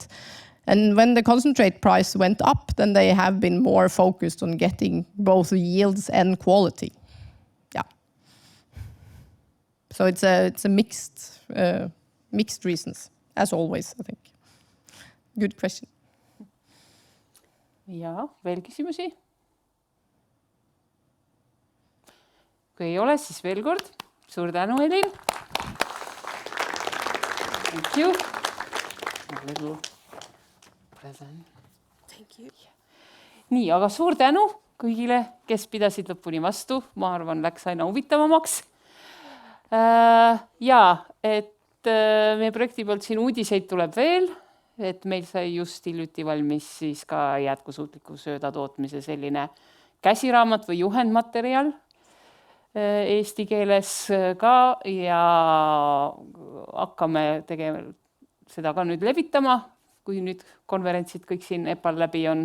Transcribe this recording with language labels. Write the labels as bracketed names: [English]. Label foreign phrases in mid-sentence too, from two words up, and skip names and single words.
[English] And when the concentrate price went up, then they have been more focused on getting both yields and quality. Yeah. So it's a mixed reasons, as always, I think. Good question. [Estonian] Ja, veel küsimusi? Kui ei ole, siis veel kord. Suur tänu, Elin. [English] Thank you. A little present. Thank you. [Estonian] Nii, aga suur tänu kõigile, kes pidasid lõpuni vastu. Ma arvan, läks aina huvitavamaks. Ja, et meie projekti poolt siin uudiseid tuleb veel. Et meil sai just hiljuti valmis siis ka jätkusuutliku söödatootmise selline käsiraamat või juhendmaterjal eesti keeles ka, ja hakkame seda ka nüüd levitama, kui nüüd konverentsid kõik siin EPAL läbi on.